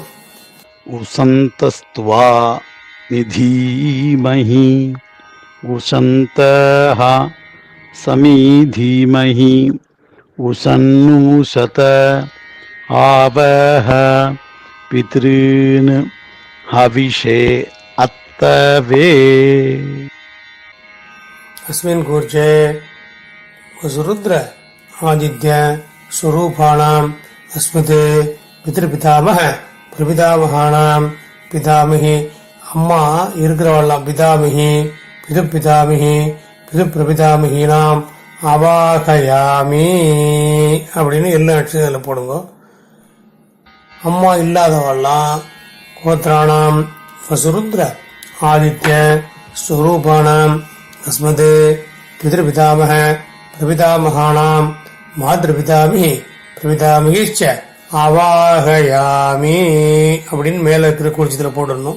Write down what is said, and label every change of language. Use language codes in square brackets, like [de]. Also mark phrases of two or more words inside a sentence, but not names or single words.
[sa] उशन्तस्त्वा निधीमहि उशन्तः समिधीमहि उशन्नुशत आवह पितॄन् हविषे अत्तवे. अस्मिन् कूर्चे वसुरुद्र आदित्य स्वरूपाणाम् अस्मत् पितृपितामह प्रपितामहानाम् पितामही. [ta] அம்மா இருக்கிறவெல்லாம் [sa] पितामही पितृ पितामही पितृ प्रपितामहीनाम् आवाहयामि [ta] அப்படின்னு எல்லா அட்சத்தில் போடுங்க. அம்மா இல்லாதவெல்லாம் [sa] गोत्राणाम् वसुरुद्र आदित्य स्वरूपाणाम् अस्मत् पितृपितामह प्रपितामहानाम् मातृपितामही प्रपितामहीश्च आवाहयामि [ta] அப்படின்னு மேல இருக்கிற குறிச்சத்தில் போடணும்.